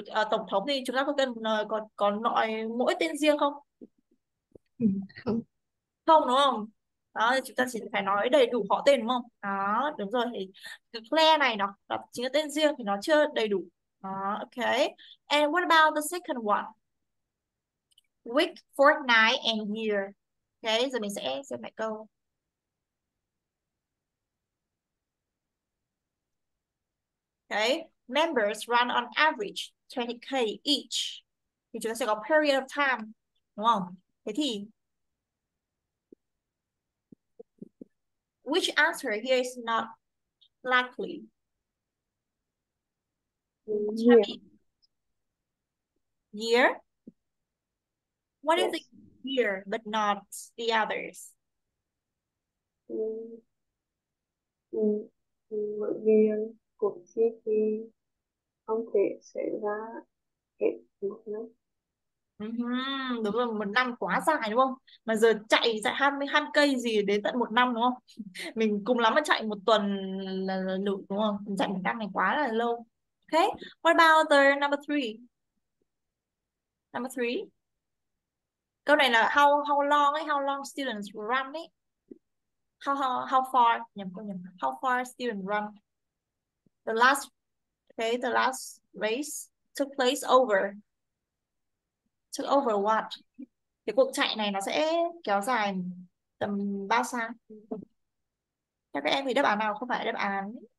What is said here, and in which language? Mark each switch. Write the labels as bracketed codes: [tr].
[vi] Tổng thống thì chúng ta có cần còn nói mỗi tên riêng không? Không. Không đúng không? Đó, thì chúng ta chỉ phải nói đầy đủ họ tên đúng không? Đó, đúng rồi. Thì cái Claire này nó chính là tên riêng thì nó chưa đầy đủ. Đó, okay. [en] And what about the second one? Week, fortnight, and year. [vi] Okay, giờ mình sẽ xem lại câu. [en] Okay, members run on average 20k each. [vi] Thì chúng ta sẽ có [en] period of time, [vi] đúng không? Thế thì [en] which answer here is not likely? Year. Year? What is Yes. the year but not the others? [vi] Bởi vì cuộc thi thì không thể xảy ra hết một năm. Đúng rồi, một năm quá dài đúng không? Mà giờ chạy 20 cây gì đến tận một năm đúng không? Mình cùng lắm mà chạy một tuần là đủ đúng không? Mình chạy một năm này quá là lâu. [en] Okay, what about the number 3? Number 3. [vi] Câu này là how long ấy, [en] how long students run [vi] ấy. [en] How far, how far students run. The last race took place over what? [vi] Cái cuộc chạy này nó sẽ kéo dài tầm bao xa? Theo các em thì đáp án nào không phải đáp án?